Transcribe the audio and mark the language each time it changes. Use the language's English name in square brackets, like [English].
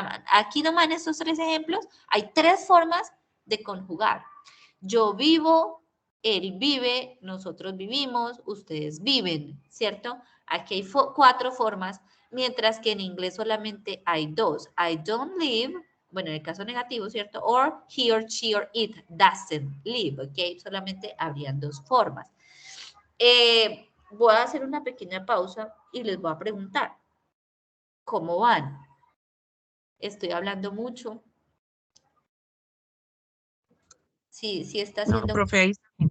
[Spanish] Aquí nomás en estos tres ejemplos hay tres formas de conjugar. Yo vivo, él vive, nosotros vivimos, ustedes viven, ¿cierto? Aquí hay cuatro formas, mientras que en inglés solamente hay dos. [English] I don't live, [Spanish] bueno, en el caso negativo, ¿cierto? [English] Or he or she or it doesn't live, ¿ok? [Spanish] Solamente habrían dos formas. Voy a hacer una pequeña pausa y les voy a preguntar, ¿cómo van? Estoy hablando mucho. Sí, sí está No, haciendo... profe, ahí está.